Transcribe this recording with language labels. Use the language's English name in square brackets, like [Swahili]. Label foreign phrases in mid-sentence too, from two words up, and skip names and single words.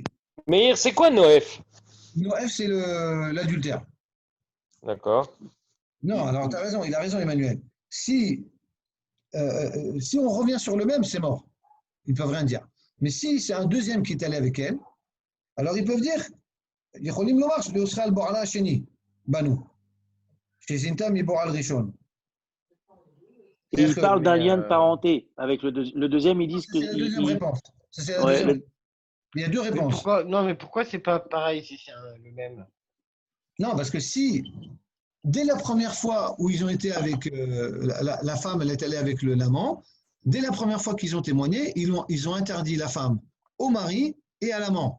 [French] Meir, c'est quoi Noef? Noël, c'est l'adultère. D'accord. Non, alors tu as raison, il a raison, Emmanuel. Si on revient sur le même, c'est mort. Ils ne peuvent rien dire. Mais si c'est un deuxième qui est allé avec elle, alors ils peuvent dire [Hebrew] יכולים לומר שלאוסרה על בועלה השני, בנו. שזינתה מבועל ראשון. [French] Et ils parlent d'un lien de parenté. Avec le deuxième, ils disent que. C'est la deuxième réponse. C'est la Ouais, deuxième. Il y a deux Mais réponses. pourquoi, non, mais pourquoi c'est pas pareil si c'est le même? Non, parce que si, dès la première fois où ils ont été avec, la femme, elle est allée avec l'amant, dès la première fois qu'ils ont témoigné, ils ont interdit la femme au mari et à l'amant.